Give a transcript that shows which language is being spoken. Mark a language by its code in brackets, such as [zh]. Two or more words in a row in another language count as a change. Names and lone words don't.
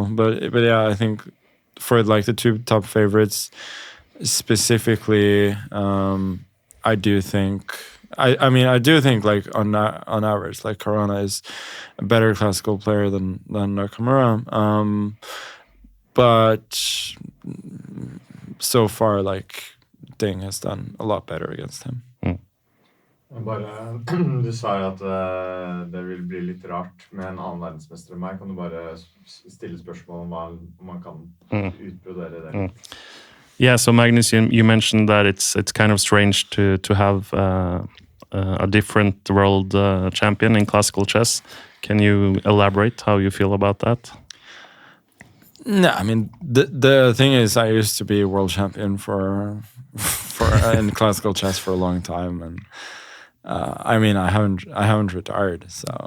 [en] But yeah, I think for like the two top favorites specifically, I do think like on average, like Corona is a better classical player than Nakamura. But so far, like Ding has done a lot better against him. [no] Bare, du sa jo at det vil bli litt rart med en annen verdensmester enn meg. Kan du bare stille spørsmål om man kan utbrodere det? [en] Yeah, so Magnus, you mentioned that it's kind of strange to have a different world champion in classical chess. Can you elaborate how you feel about that? No, I mean the thing is, I used to be world champion for in classical chess for a long time, and I haven't retired, so